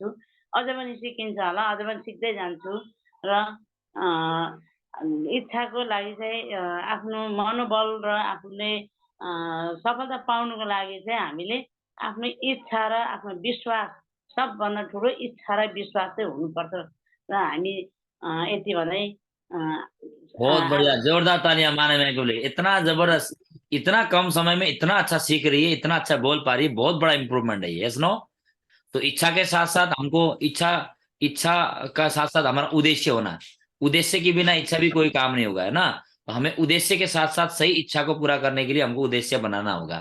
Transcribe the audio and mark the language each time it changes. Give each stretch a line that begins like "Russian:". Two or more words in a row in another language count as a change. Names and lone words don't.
Nepali: अझ पनि सिकिन्छ होला, अझ पनि सिक्दै जान्छु। र इच्छाको लागि चाहिँ आफ्नो मनोबल र आफूले सफलता पाउनुको लागि चाहिँ हामीले आफ्नो इच्छा र आफ्नो विश्वास, सबभन्दा ठुलो इच्छा र विश्वास चाहिँ हुनुपर्छ। र हामी यति भन्दै
Hindi: बहुत बढ़िया, जोरदार तालियां माने मैम के लिए। इतना जबरदस्त, इतना कम समय में इतना अच्छा सीख रही है, इतना अच्छा बोल पा रही है। बहुत बड़ा इंप्रूवमेंट है ये,
English: yes no.
Hindi: तो इच्छा के साथ साथ हमको इच्छा का साथ साथ हमारा उद्देश्य होना है। उद्देश्य के बिना इच्छा भी कोई काम नहीं होगा, है ना। तो हमें उद्देश्य के साथ साथ सही इच्छा को पूरा करने के लिए हमको उद्देश्य बनाना होगा।